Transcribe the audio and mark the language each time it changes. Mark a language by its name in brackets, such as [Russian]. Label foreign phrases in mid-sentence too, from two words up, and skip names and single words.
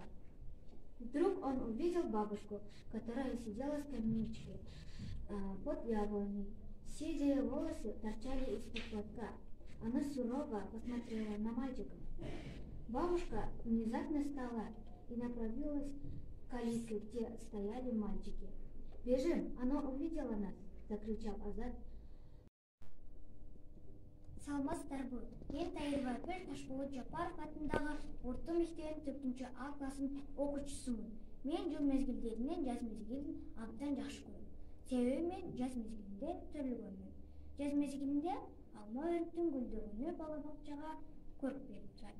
[Russian] Вдруг он увидел бабушку, которая сидела в скамеечке под яблоней. Седые волосы торчали из-под платка. Она сурово посмотрела на мальчика. Бабушка внезапно встала и направилась к калитке, где стояли мальчики. «Бежим, она увидела нас!» – закричал Азат. [Kyrgyz] Саламатсыздарбы. Мен Тайырбай Ташполот Жапаров атындагы орто мектебинин 4 А классынын окуучусумун. Мен жыл мезгилдеринен жаз мезгилин абдан жакшы көрөм. Себеби мен жаз мезгилинде төрөлгөнмүн. Жаз мезгилинде алма өрүктүн гүлдөгөнү бала бакчага көрүп берип турат.